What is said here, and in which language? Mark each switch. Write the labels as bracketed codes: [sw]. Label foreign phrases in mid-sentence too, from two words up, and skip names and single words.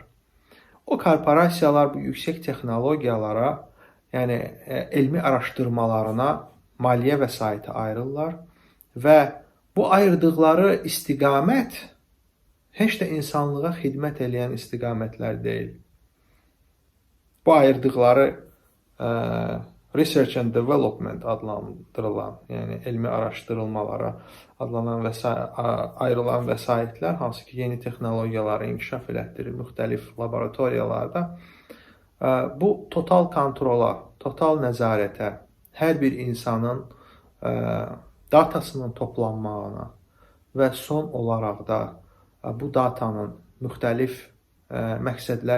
[az] O korporasiyalar bu yüksək texnologiyalara, yəni elmi araşdırmalarına maliyyə vəsaiti ayırırlar və bu ayırdıqları istiqamət heç də insanlığa xidmət edən istiqamətlər deyil. Bu ayırdıqları [en] research and development [az] adlandırılan, yəni elmi araşdırılmalara adlanan ayrılan vəsaitlər, hansı ki yeni texnologiyaları inkişaf elətdirir müxtəlif laboratoriyalarda, bu total kontrola, total nəzarətə, hər bir insanın datasının toplanmağına və son olaraq da bu datanın müxtəlif məqsədlər